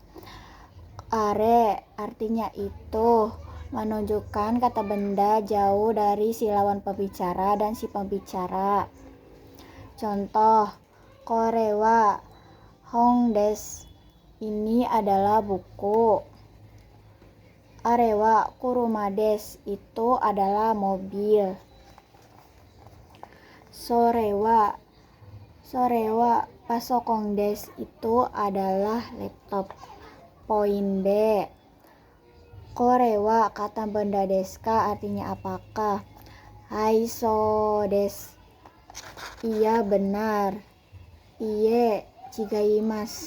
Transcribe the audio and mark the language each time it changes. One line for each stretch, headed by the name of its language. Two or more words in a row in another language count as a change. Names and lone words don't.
Indonesian: Are artinya itu, menunjukkan kata benda jauh dari si lawan pembicara dan si pembicara.
Japanese: Contoh, これは本です.
Indonesian: Ini adalah buku.
Japanese: あれは車です.
Indonesian: Itu adalah mobil.
Japanese: それはパソコンです.
Indonesian: Itu adalah laptop. Poin B.
Japanese: これは
Indonesian: kata benda
Japanese: ですか?
Indonesian: Artinya apakah?
Japanese: はいそうです.
Indonesian: Iya, benar.
Japanese: いいえ違います.